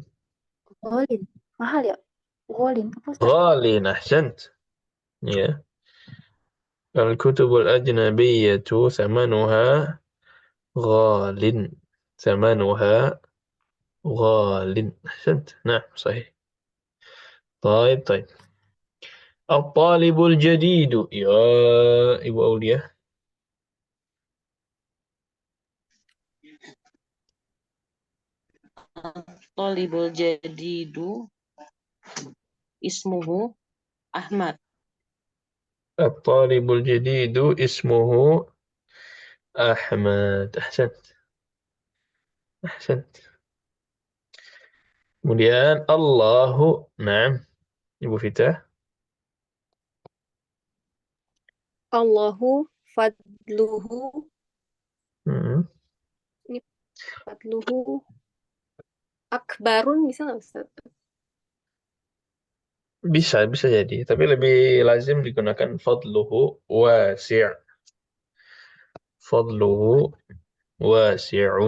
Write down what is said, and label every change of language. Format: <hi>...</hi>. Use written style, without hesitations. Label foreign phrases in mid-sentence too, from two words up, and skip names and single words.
<id>ghalin. Mahal ya? Ghalin apa Ustaz?</id> <ar>غالٍ، أحسنت. Ya. الكتب الأجنبية ثمنها غالٍ. ثمنها غالٍ أحسنت. Nah, sahih. طيب طيب. الطالب الجديد.</ar> <id>Ya, Ibu Aulia.</id> <ar>الطالب الجديد اسمه أحمد. الطالب الجديد اسمه أحمد. أحسنت أحسنت. Kemudian الله نعم.</ar> <id>Ibu Fitah.</id> <ar>الله فضله. Hmm.</ar> <id>Ini</id> <ar>فضله أكبر</ar> <id>bisa nggak Ustaz? Bisa jadi. Tapi lebih lazim digunakan</id> <ar>فضله واسع'. فضله واسع.</ar>